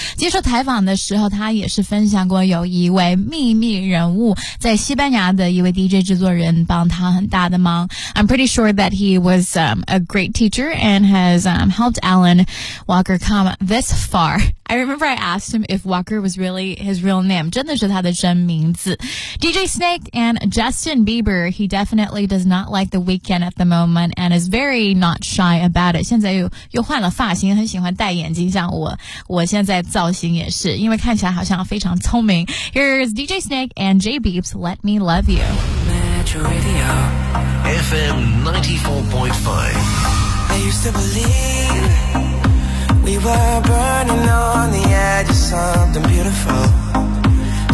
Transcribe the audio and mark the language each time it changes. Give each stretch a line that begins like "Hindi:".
Chinese: 接受采访的时候他也是分享过有一位秘密人物在西班牙的一位 DJ 制作人帮他很大的忙。
English: I'm pretty sure that he was a great teacher and has helped Alan Walker come this far. I remember I asked him if Walker was really his real name.
Chinese: 真的是他的真名字。
English: DJ Snake and Justin Bieber, he definitely does not like The Weeknd at the moment and is very not shy about it.
Chinese: 现在又换了发型，很喜欢戴眼镜，像我现在造型也是，因为看起来好像非常聪明。
English: Here's DJ Snake and J Beeps, Let Me Love You. Metro Radio, FM 94.5. I used to believe we were burning on the edge of something beautiful.